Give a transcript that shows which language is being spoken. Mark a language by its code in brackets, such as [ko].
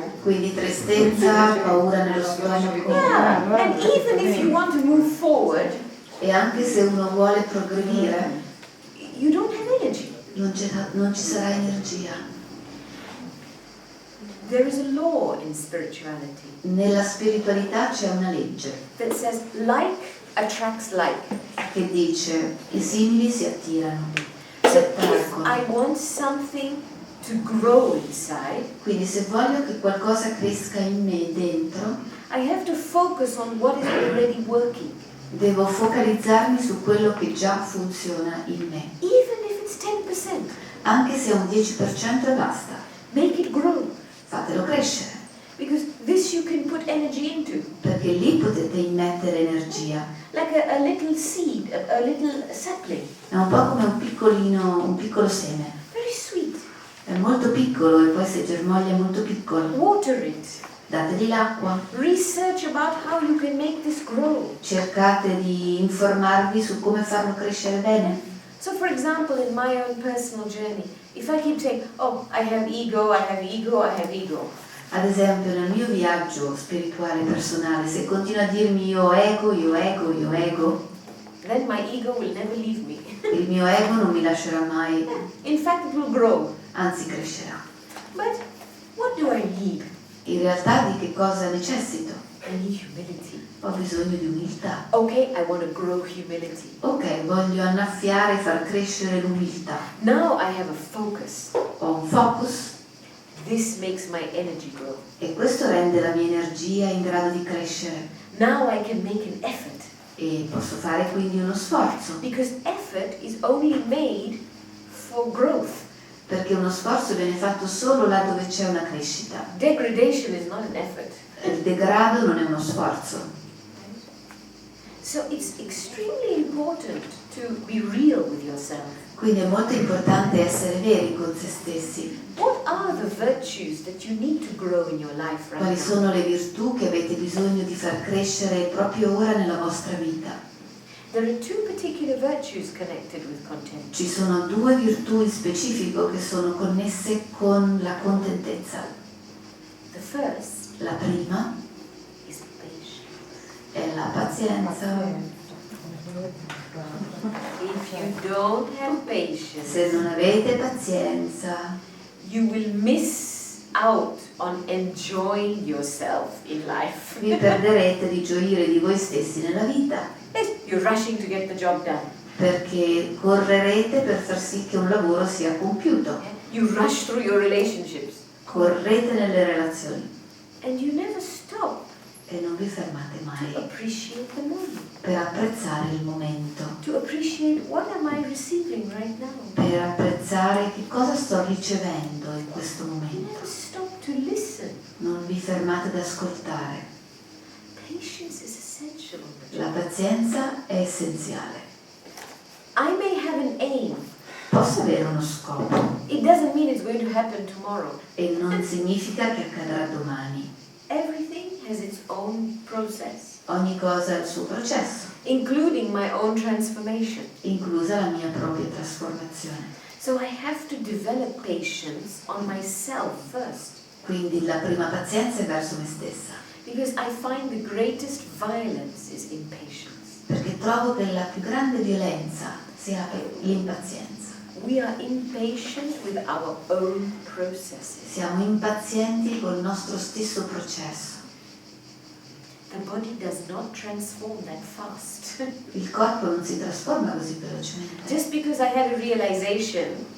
[it] quindi tristezza, paura nello stomaco. [en] Yeah, and even if you want to move forward, [it] E anche se uno vuole progredire, [en] you don't have energy. [it] non ci sarà energia. [en] There is a law in spirituality [it] Nella spiritualità c'è una legge [en] that says like attracts like. [it] che dice i simili si attirano, si [en] So if [it] attraggono. [en] I want something to grow inside, [it] Quindi se voglio che qualcosa cresca in me dentro, [en] I have to focus on what is already working, [it] devo focalizzarmi su quello che già funziona in me, [en] even if it's 10%. [it] anche se è un 10% e basta. [en] Make it grow, [it] Fatelo crescere, [en] because this you can put energy into. [it] perché lì potete immettere energia. [en] Like a little seed, a little sapling, [it] È un po' come un piccolo seme. [en] very sweet. [it] È molto piccolo e poi se germoglia è molto piccolo. [en] Water it. [it] Dategli l'acqua, [en] Research about how you can make this grow. [it] cercate di informarvi su come farlo crescere bene. [en] So for example, in my own personal journey, if I keep saying, oh, I have ego, I have ego, I have ego, [it] Ad esempio nel mio viaggio spirituale personale, se continuo a dirmi io ego, io ego, io ego, [en] then my ego will never leave me. [it] il mio ego non mi lascerà mai, [en] In fact, it will grow. [it] anzi crescerà. [en] But what do I need? [it] In realtà di che cosa necessito? [en] I need humility. [it] Ho bisogno di umiltà. [en] Okay, I want to grow humility. [it] Ok, voglio annaffiare e far crescere l'umiltà. [en] Now I have a focus. [it] Ho un focus [en] This makes my energy grow. [it] e questo rende la mia energia in grado di crescere [en] Now I can make an effort. [it] e posso fare quindi uno sforzo, [en] Because effort is only made for growth. [it] perché uno sforzo viene fatto solo là dove c'è una crescita. [en] Degradation is not an effort. [it] Il degrado non è uno sforzo. [en] So it's extremely important to be real with yourself. [it] Quindi è molto importante essere veri con se stessi. [en] What are the virtues that you need to grow in your life right [it] Quali [en] now? [it] sono le virtù che avete bisogno di far crescere proprio ora nella vostra vita? [en] There are two particular virtues connected with content. [it] Ci sono due virtù in specifico che sono connesse con la contentezza. [en] The first [it] La prima [en] is patience. [it] è la pazienza. [en] If you don't have patience, [it] Se non avete pazienza, [en] you will miss out on enjoying yourself in life. [it] vi perderete di gioire di voi stessi nella vita, [en] Yes, you're rushing to get the job done. [it] perché correrete per far sì che un lavoro sia compiuto. [en] You rush through your relationships. [it] Correte nelle relazioni [en] And you never stop [it] e non vi fermate [en] to [it] mai [en] appreciate the moment. [it] per apprezzare il momento, [en] To appreciate what am I receiving right now. [it] per apprezzare che cosa sto ricevendo in questo [en] You [it] momento. [en] never stop to listen. [it] Non vi fermate ad ascoltare. [en] Patience is essential. [it] La pazienza è essenziale. [en] I may have an aim. [it] Posso avere uno scopo [en] It doesn't mean it's going to happen tomorrow. [it] e non significa che accadrà domani. [en] Everything has its own process, [it] Ogni cosa ha il suo processo, [en] including my own transformation. [it] inclusa la mia propria trasformazione. [en] So I have to develop patience on myself first, [it] Quindi la prima pazienza è verso me stessa, [en] because I find the greatest violence is impatience. [it] perché trovo che la più grande violenza sia l'impazienza. [en] We are impatient with our own processes. [it] Siamo impazienti col nostro stesso processo. [en] The body does not transform that fast. [it] Il corpo non si trasforma così velocemente. [en] Just because I had a realization,